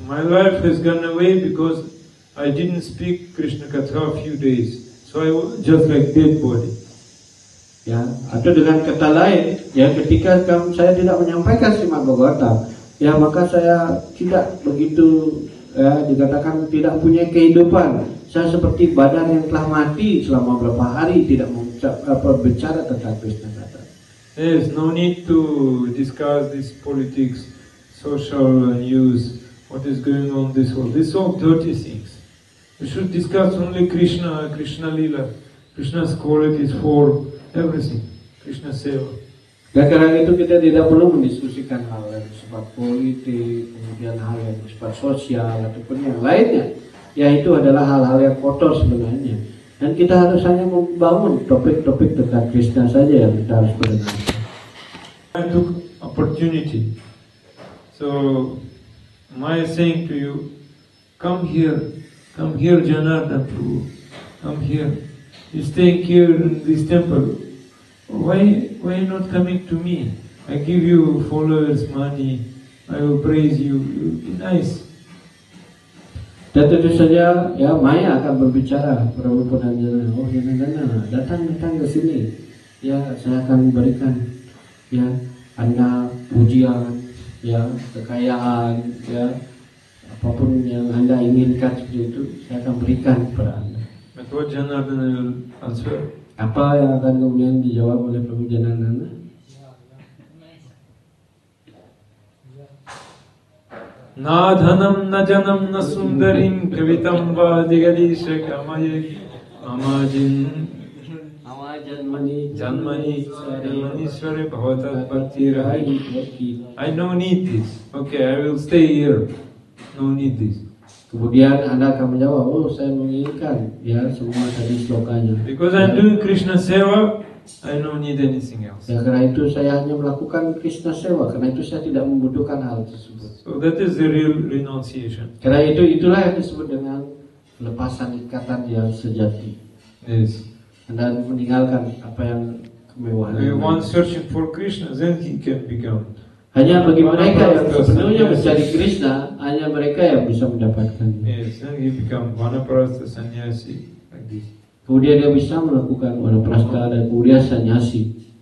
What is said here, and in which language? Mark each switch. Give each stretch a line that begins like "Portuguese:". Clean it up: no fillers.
English: My life has gone away because I didn't speak Krishna Katha a few days, so I was just like dead body.
Indonesian: Ya, atau dengan kata lain, ya ketika saya tidak menyampaikan Srimad Bhagavatam, ya maka saya tidak begitu dikatakan tidak punya kehidupan. Saya seperti badan yang telah mati selama beberapa hari tidak berbicara tentang Krishna Katha.
English: There is no need to discuss this politics, social news, what is going on in this world. These are all dirty things. We should discuss only Krishna, Krishna Lila, Krishna's qualities for everything, Krishna Seva.
Indonesian: Dan karena itu kita tidak perlu mendiskusikan hal yang bersifat politik, kemudian hal yang bersifat sosial ataupun yang lainnya. Ya itu adalah hal-hal yang kotor sebenarnya. Dan kita harus hanya membangun topik-topik tentang Krishna saja yang kita harus berdengar.
English: I took opportunity. So my saying to you, come here Janardhan Prabhu, come here. You staying here in this temple. Why not coming to me? I give you followers, money. I will praise you. You'll be nice.
Indonesian: Dan tentu saja ya Maya akan berbicara Prabu Pudanjana. Oh Janardana, datang ke sini. Ya saya akan berikan ya Anda pujian, ya kekayaan, ya apapun yang Anda inginkan seperti itu saya akan berikan kepada Anda.
English: But what Janardana will answer?
Indonesian: Apa yang akan kemudian dijawab oleh Prabu Janardana?
Sanskrit: Na dhanam na janam na sundarim kavitam va digadisha kamaye amajin janmani sware bhavatat bhakti rahai.
English: I no need this. Okay, I will stay here. No need this.
Indonesian: Kemudian Anda akan menjawab, oh saya menginginkan ya semua tadi slokanya.
English: Because I'm doing Krishna Seva, I don't need anything else.
Indonesian: Ya karena itu saya hanya melakukan Krishna Seva, karena itu saya tidak membutuhkan hal tersebut.
English: So that is the real renunciation.
Indonesian: Karena itulah yang disebut dengan lepasan ikatan yang sejati.
English: Yes.
Indonesian: Anda meninggalkan apa yang kemewahan.
English: If one searching for Krishna, then he can become.
Indonesian: Hanya bagi mereka yang sepenuhnya mencari Krishna, hanya mereka yang bisa mendapatkan.
English: Yes, then he become Vanaprastha sannyasi like this.
Indonesian: Kemudian dia bisa melakukan Vanaprastha dan kemudian sannyasi.